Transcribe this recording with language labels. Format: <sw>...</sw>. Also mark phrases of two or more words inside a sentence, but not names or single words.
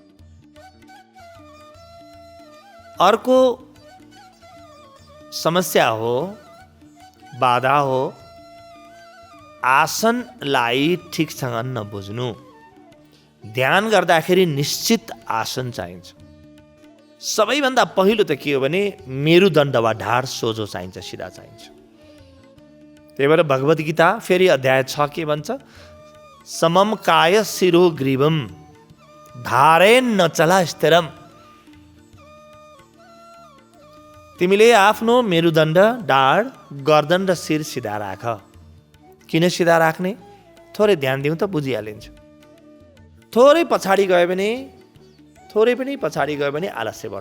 <ne>अर्को समस्या हो, बाधा हो, आसनलाई ठिकसँग नबुझ्नु। ध्यान गर्दाखेरि निश्चित आसन चाहिन्छ। सबैभन्दा पहिलो त के हो भने मेरुदण्ड वा ढाड सोझो चाहिन्छ, सिधा चाहिन्छ। त्यही भएर भगवत गीता फेरि अध्याय 6 के भन्छ?</ne> <sa>समम काय शिरो ग्रीवम धारेन न चला स्थिरम।</sa> <ne>तिमीले आफ्नो मेरुदण्ड, ढाड, गर्दन र शिर सिधा राख। किन सिधा राख्ने? थोरै ध्यान दिउँ त बुझिहालिन्छ। थोरै पछाडि गयो भने, थोरै पनि पछाडि गयो भने आलस्य बढ्छ।</ne>